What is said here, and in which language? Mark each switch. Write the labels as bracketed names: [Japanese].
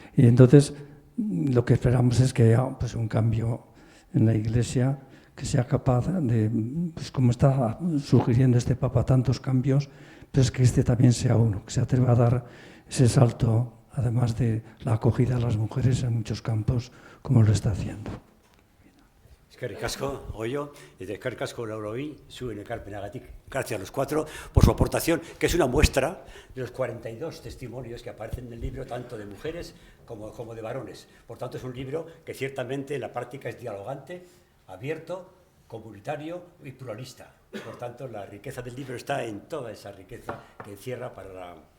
[Spanish] Y entonces lo que esperamos es que haya pues, un cambio en la Iglesia, que sea capaz de, pues como está sugiriendo este Papa, tantos cambios, pues que este también sea uno, que se atreva a dar ese salto, además de la acogida a las mujeres en muchos campos, como lo está haciendo. [Basque] Eskerrik asko, Goyo, [Spanish] y de [Basque] eskerrik asko Lauroi, zuen ekarpenagatik. [Spanish] Gracias a los 4 por su aportación, que es una muestra de los 42 testimonios que aparecen en el libro, tanto de mujeres como de varones. Por tanto, es un libro que ciertamente en la práctica es dialogante, abierto, comunitario y pluralista. Por tanto, la riqueza del libro está en toda esa riqueza que encierra para la...